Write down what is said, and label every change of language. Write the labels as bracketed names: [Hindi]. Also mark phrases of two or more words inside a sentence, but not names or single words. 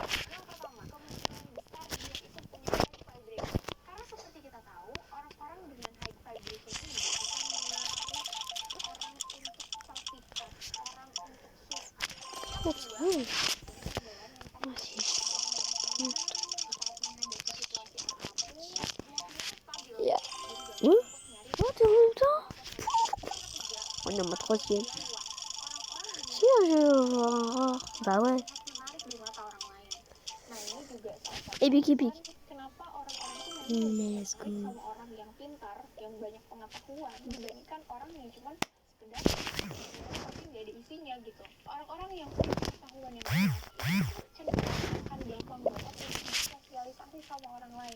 [Indonesian] yang pertama kemungkinan besar dia itu punya [English] high vibration, [Indonesian] karena seperti kita tahu orang-orang dengan [English] high vibration [Indonesian] ini akan menarik orang untuk terpikat, orang untuk suka. Masih. Ya. [French] On est en troisième. Si, bah ouais. [English] Epic. [Indonesian] Kenapa orang-orang itu [English] Let's go. [Indonesian] sama orang yang pintar, yang banyak pengetahuan dibandingkan orang yang cuma sekedar tapi nggak ada isinya gitu. Orang-orang yang punya pengetahuan yang banyak cenderung akan gampang banget untuk sosialisasi sama orang lain.